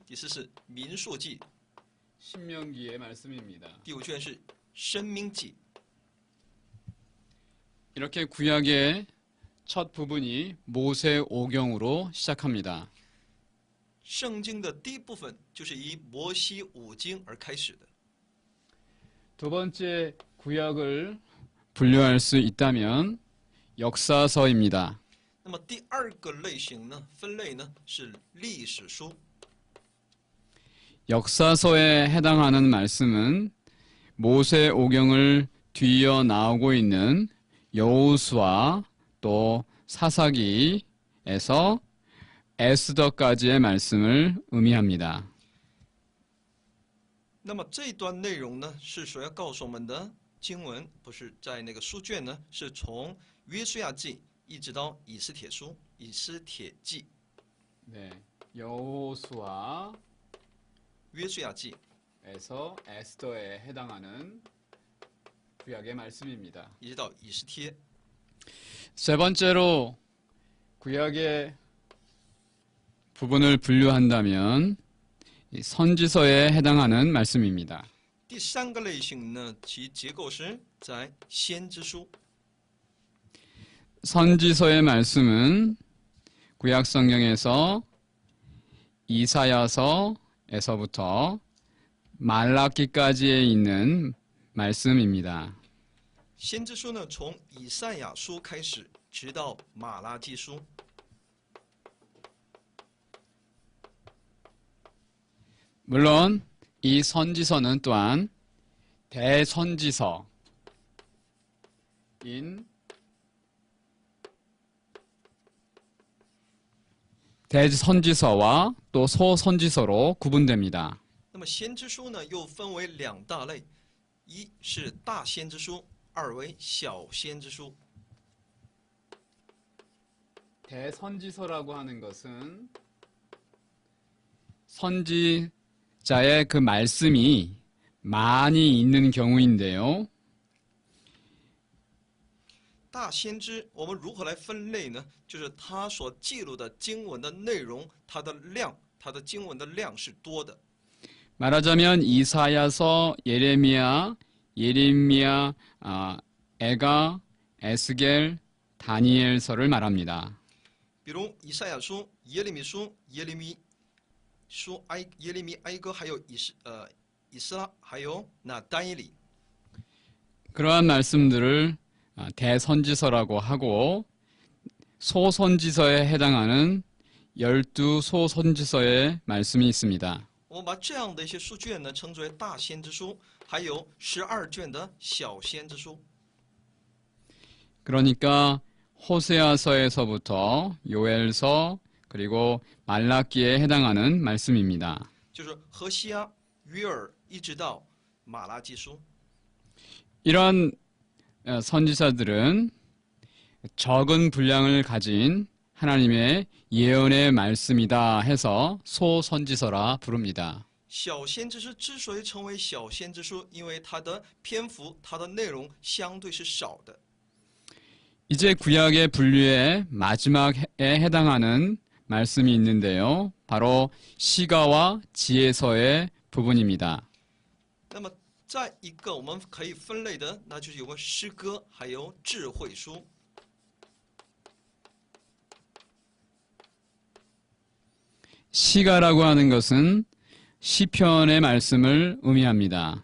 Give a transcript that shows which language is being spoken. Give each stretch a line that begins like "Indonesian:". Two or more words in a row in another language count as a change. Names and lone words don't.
Chinese: 第四是民数记；
Korean: 신명기의 말씀입니다.
Chinese: 第五卷是申命记。
Korean: 이렇게 구약의 첫 부분이 모세 오경으로 시작합니다.
Chinese: 圣经的第一部分就是以摩西五经而开始的。
Korean: 두 번째 구약을 분류할 수 있다면 역사서입니다.
Chinese: 那么第二个类型呢，分类呢是历史书。
Korean: 역사서에 해당하는 말씀은 모세 오경을 뒤이어 나오고 있는 여호수아 또 사사기에서 에스더까지의 말씀을 의미합니다.
Chinese: 那么这一段内容呢，是所要告诉我们的经文，不是在那个书卷呢，是从约书亚记一直到以斯帖书、以斯帖记。
Korean: 네, 여호수아
Chinese: 约书亚记
Korean: 에서 에스더에 해당하는 구약의 말씀입니다.
Chinese: 一直到以斯帖。
Korean: 세 번째로 구약의 부분을 분류한다면 이 선지서에 해당하는 말씀입니다.
Chinese: 第三个类型呢，其结构是在先知书。
Korean: 선지서의 말씀은 구약 성경에서 이사야서에서부터 말라기까지에 있는 말씀입니다.
Chinese: 先知书呢，从以赛亚书开始，直到马拉基书。
Korean: 물론 이 선지서는 또한 대선지서인 대선지서와 또 소선지서로 구분됩니다.
Chinese: 那么先知书呢，又分为两大类，一是大先知书，二为小先知书。
Korean: 대선지서라고 하는 것은 선지자의 그 말씀이 많이 있는 경우인데요.
Chinese: 大先知我们如何来分类呢？就是他所记录的经文的内容，它的量，它的经文的量是多的。
Korean: 말하자면 이사야서, 예레미야, 에가, 에스겔, 다니엘서를 말합니다.
Chinese: 比如以赛亚书、耶利米书、耶利米书、耶利米哀歌，还有以斯拉，还有那但以理。
Korean: 그러한 말씀들을 대선지서라고 하고 소선지서에 해당하는 12소선지서의 말씀이 있습니다.
Chinese: 我们把这样的一些书卷呢，称之为大先知书，还有12卷的小先知书。
Korean: 그러니까 호세아서에서부터 요엘서 그리고 말라기에 해당하는 말씀입니다.
Chinese: 就是何西阿、约珥一直到马拉基书。
Korean: 이런 선지자들은 적은 분량을 가진 하나님의 예언의 말씀이다 해서 소선지서라 부릅니다.
Chinese: 小先知书之所以成为小先知书，因为它的篇幅、它的内容相对是少的。
Korean: 이제 구약의 분류의 마지막에 해당하는 말씀이 있는데요. 바로 시가와 지혜서의 부분입니다.
Chinese: 那么，再一个我们可以分类的，那就是有关诗歌，还有智慧书。
Korean: 시가라고 하는 것은 시편의 말씀을 의미합니다.